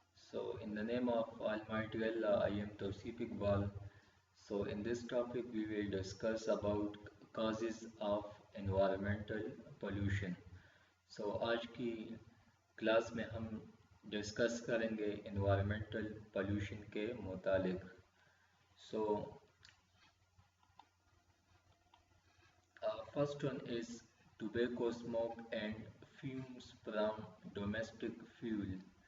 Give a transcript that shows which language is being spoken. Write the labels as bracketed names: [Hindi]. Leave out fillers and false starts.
[English] So, in the name of Almighty Allah, I am Tawseef Iqbal. So, in this topic, we will discuss about causes of environmental pollution. [Hindi] So, आज की class में हम discuss करेंगे environmental pollution के मुतालिक. [English] So, first one is tobacco smoke and fumes from domestic fuel.